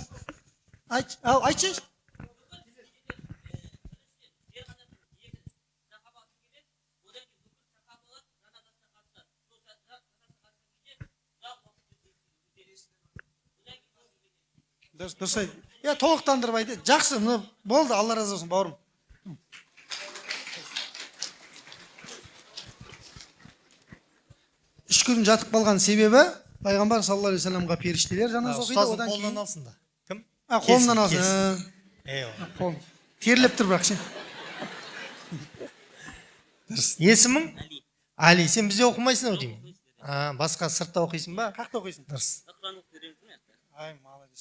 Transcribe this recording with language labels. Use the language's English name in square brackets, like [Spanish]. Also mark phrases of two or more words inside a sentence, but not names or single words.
[Kazakh] Айтшы. Дұрыс айт. Толықтандырып айт. Жақсы, болды, Алла разы болсын, бауырым. Үш күн жатып қалған себебі Пайғамбар [Arabic] صلى الله عليه و [Kazakh] салламға періштелер жаназа оқиды, Ұстаздың одан қолынан кейін алсын да. Кім? қолынан алсын. Қол. Терлеп тұр бірақ ше. Есімің? Али. Сен бізде оқымайсың деймін. Басқа сыртта оқисың ба? Қақта оқисың? Дұрыс. Ай, молодец.